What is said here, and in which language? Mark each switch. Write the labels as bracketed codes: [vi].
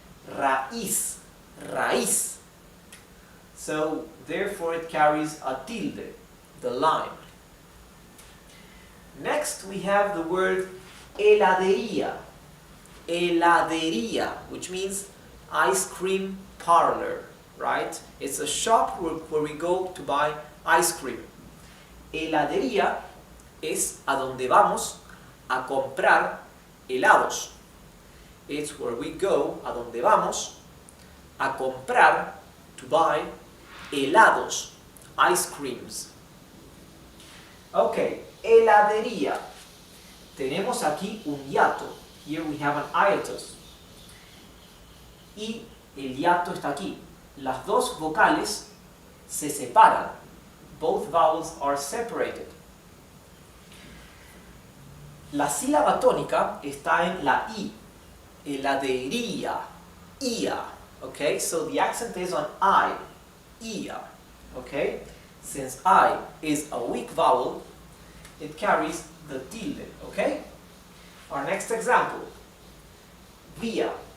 [en] Raíz, raíz. So, therefore it carries a tilde, the line. Next we have the word heladería. Heladería, which means ice cream parlor, right? It's a shop where we go to buy ice cream. [es] Heladería es a donde vamos a comprar helados. [en] It's where we go, [es] a donde vamos a comprar, [en] to buy helados, ice creams. [es] Okay, heladería. Tenemos aquí un hiato. [en] Here we have an hiatus. [es] Y el hiato está aquí. Las dos vocales se separan. [en] Both vowels are separated. [es] La sílaba tónica está en la I. Heladería. Ia. [en] Okay, so the accent is on I. Ia. Okay, since I is a weak vowel, it carries the tilde. Okay, our next example. Vía.